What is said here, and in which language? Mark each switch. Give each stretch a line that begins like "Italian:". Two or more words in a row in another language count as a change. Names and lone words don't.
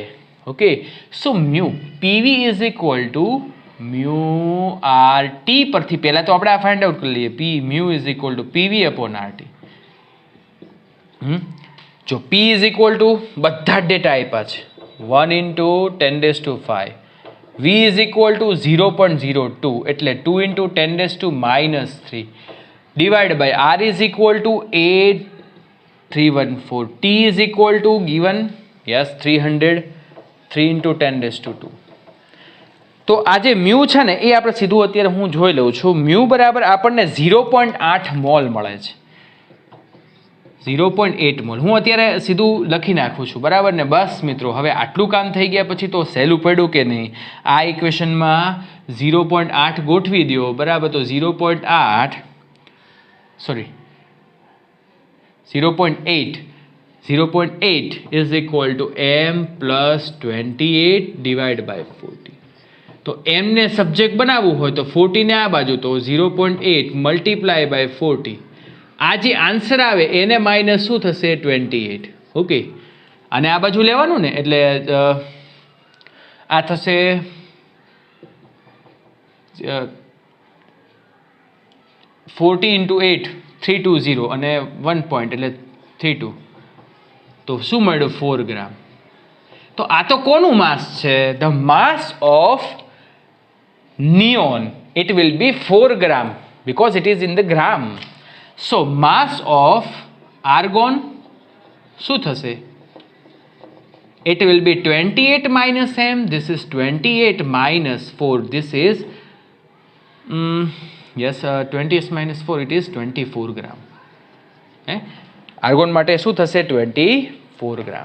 English: okay, so mu PV is equal to mu R T
Gujarati: પરથી પહેલાં તો આપણે આ
English: find out
Gujarati: કરી લઈએ.
English: P mu is equal to PV upon R T. જો P is equal to
Gujarati: બધા જ ડેટા આપ્યા છે,
English: 1 into 10 raised to 5. V is equal to 0.02 એટલે 2 into 10 raised to minus 3 divided by R is equal to 8314. T is equal to given, yes, 300, 3 into 10 raised to 2.
Gujarati: તો આ જે મ્યુ છે ને એ આપણે સીધું અત્યારે હું જોઈ લઉં છું. મ્યુ બરાબર આપણને 0.8 મોલ મળે છે. 0.8 મોલ હું અત્યારે સીધું લખી નાખું છું, બરાબર ને. બસ મિત્રો, હવે આટલું કામ થઈ ગયા પછી તો સહેલું પડ્યું કે નહીં. આ ઇક્વેશનમાં 0.8 ગોઠવી દો, બરાબર.
English: તો 0.8 is equal to m plus 28 divided by 40.
Gujarati: તો m ને સબ્જેક્ટ બનાવવું હોય તો 40 ને આ બાજુ, તો 0.8
English: multiply by
Gujarati: 40. આ જે આન્સર આવે એને માઇનસ શું થશે? 28. ઓકે, અને આ બાજુ લેવાનું ને, એટલે આ થશે 40 into 8 320 અને 1 point એટલે 32. તો શું મળ્યું? 4 ગ્રામ. તો આ તો કોનું માસ છે?
English: the mass of neon. It will be 4 gram because it is in the gram. So mass of argon
Gujarati: શું થશે?
English: It will be 28 minus m. This is 28 minus 4. This is 28 minus 4. It is 24 gram.
Gujarati: આર્ગોન માટે શું થશે? 24 ગ્રામ.